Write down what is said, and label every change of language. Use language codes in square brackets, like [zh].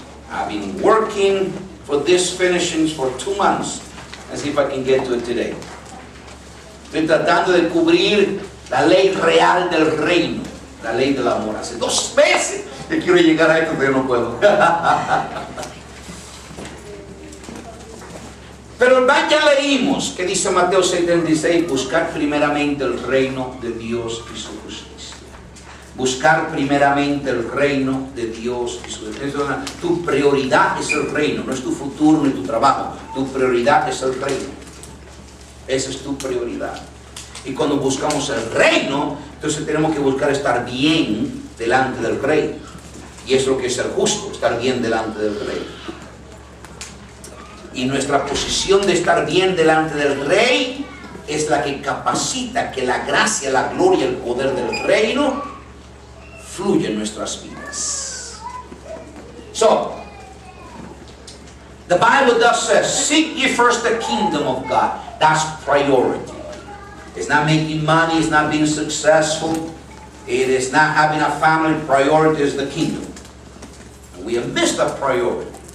[en] I've been working for this finishings for 2 months. Let's see if I can get to it today. [es] Estoy tratando de cubrir la ley real del reino, la ley del amor. Hace 2 meses que quiero llegar a esto, pero no puedo. Pero ya leímos que dice Mateo 6:36, buscar primeramente el reino de Dios y su justicia. Buscar primeramente el reino de Dios y su justicia. Tu prioridad es el reino, no es tu futuro ni tu trabajo. Tu prioridad es el reino. Esa es tu prioridad. Y cuando buscamos el reino, entonces tenemos que buscar estar bien delante del rey. Y eso es lo que es ser justo, estar bien delante del rey. Y nuestra posición de estar bien delante del rey es la que capacita que la gracia, la gloria, el poder del reino fluye en nuestras vidas. [en] So, the Bible does say, seek ye first the kingdom of God. That's priority. It's not making money, it's not being successful, it is not having a family. Priority is the kingdom. And we have missed that priority.